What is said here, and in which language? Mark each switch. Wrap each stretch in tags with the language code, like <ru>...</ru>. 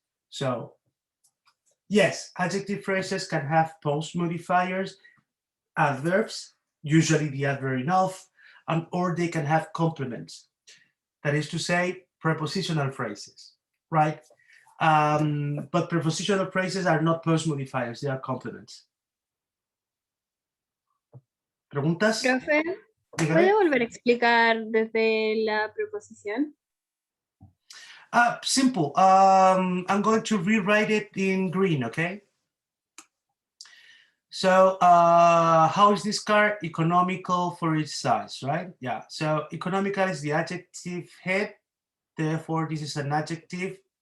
<en>So yes, adjective phrases can have post modifiers, adverbs, usually the adverb enough, and or they can have complements. That is to say, prepositional phrases, right? But prepositional phrases are not post modifiers, they are complements.</en> <es>¿Preguntas? Profe, Dígame. ¿puede volver a explicar desde la preposición?</es> <en>Simple. I'm going to rewrite it in green, okay? So how is this car? Economical for its size, right? Yeah, so economical is the adjective head. Therefore, this is an adjective.</en>